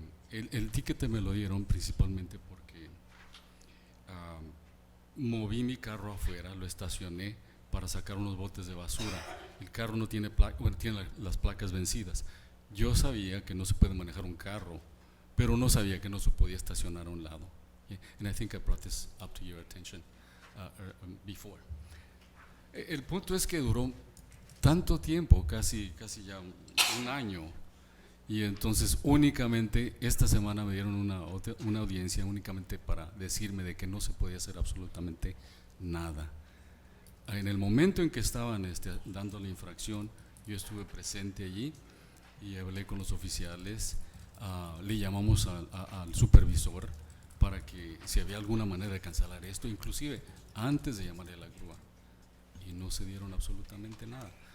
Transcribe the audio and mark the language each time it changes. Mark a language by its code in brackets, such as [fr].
[es] El ticket me lo dieron principalmente porque moví mi carro afuera, lo estacioné para sacar unos botes de basura. El carro no tiene tiene las placas vencidas. Yo sabía que no se puede manejar un carro, pero no sabía que no se podía estacionar a un lado. [en] And I think I brought this up to your attention before. [es] El punto es que duró tanto tiempo, casi ya un año, y entonces únicamente esta semana me dieron una audiencia únicamente para decirme de que no se podía hacer absolutamente nada. En el momento en que estaban dando la infracción, yo estuve presente allí y hablé con los oficiales, le llamamos al supervisor para que si había alguna manera de cancelar esto, inclusive antes de llamarle a la grúa, y no se dieron absolutamente nada.